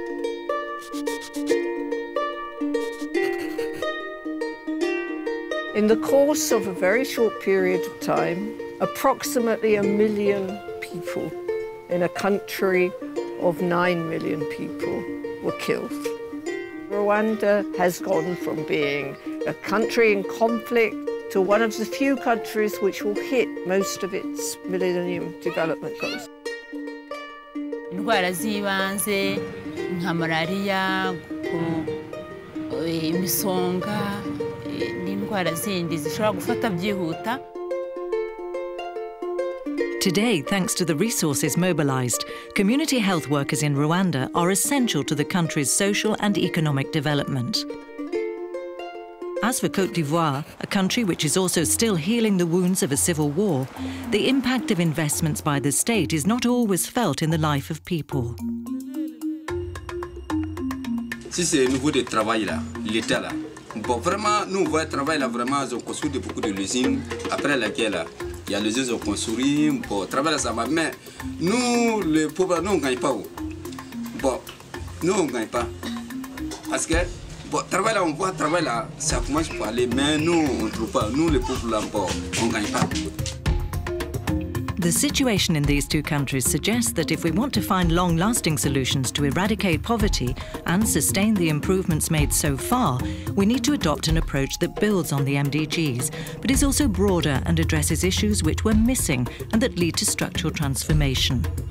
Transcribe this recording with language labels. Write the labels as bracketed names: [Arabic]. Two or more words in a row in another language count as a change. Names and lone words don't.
[English] In the course of a very short period of time, approximately 1 million people in a country of 9 million people were killed. Rwanda has gone from being a country in conflict to one of the few countries which will hit most of its Millennium Development Goals. [Kinyarwanda] Indwara z'ibanze nka malaria, imisonga, n'indwara zindi zishobora gufata byihuta. [English] Today, thanks to the resources mobilized, community health workers in Rwanda are essential to the country's social and economic development. As for Côte d'Ivoire, a country which is also still healing the wounds of a civil war, the impact of investments by the state is not always felt in the life of people. [French] Si c'est au niveau du travail là, l'État là, bon vraiment nous on voit le travail là vraiment ils ont construit beaucoup de usines après laquelle là, il y a les usines ont construit, bon travail là ça va, mais nous les pauvres nous on gagne pas. Bon, nous on gagne pas parce que bon, travail là, on voit travail là, ça commence pour aller, mais nous, on ne trouve pas. Nous, les pauvres là, on ne gagne pas. [English] The situation in these two countries suggests that if we want to find long-lasting solutions to eradicate poverty and sustain the improvements made so far, we need to adopt an approach that builds on the MDGs, but is also broader and addresses issues which were missing and that lead to structural transformation.